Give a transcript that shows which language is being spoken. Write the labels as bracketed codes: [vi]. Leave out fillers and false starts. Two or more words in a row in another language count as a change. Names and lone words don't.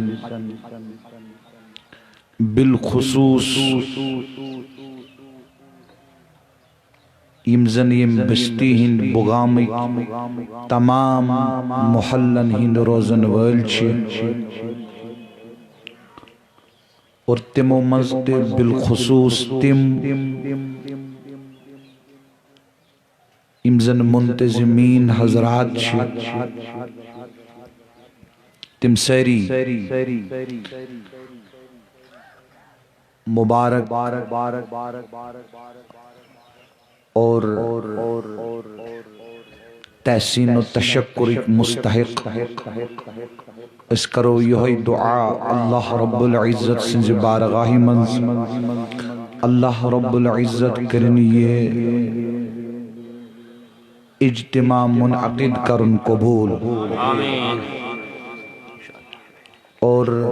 [ks] بالخصوص یمزن یم بستی ہند بغامی تمام محلن ہند روزن ول چھ، اور تمو مزد بالخصوص تم یمزن منتظمین حضرات چھ، تم ساری مبارک اور تحسین و تشکر مستحق اس کرو یہ دعا اللہ رب العزت سنز بارگاہ منز، اللہ رب العزت کرنی یہ اجتماع منعقد کرن قبول، اور